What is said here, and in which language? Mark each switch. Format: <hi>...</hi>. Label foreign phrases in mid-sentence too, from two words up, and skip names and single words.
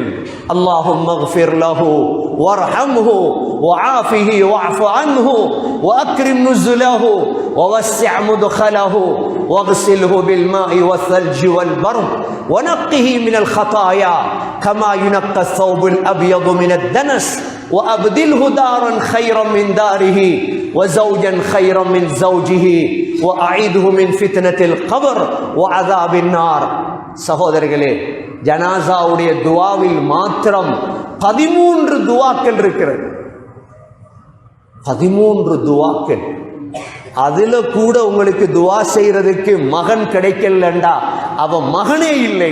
<ar>اللهم اغفر له وارحمه وعافه واعف عنه وأكرم نزله ووسع مدخله واغسله بالماء والثلج والبرد ونقه من الخطايا كما ينقى الثوب الأبيض من الدنس وأبدله دارا خيرا من داره وزوجا خيرا من زوجه وأعيده من فتنة القبر وعذاب النار.</ar> <ta>சகோதரர்களே, ஜனாசாவுடைய துஆவில் மாத்திரம் 13 துஆக்கள் இருக்கிறது. 13 துஆக்கள். அதுல கூட உங்களுக்கு துஆ செய்யறதுக்கு மகன் கிடைக்கலண்டா அவன் மகனே இல்லை.</ta>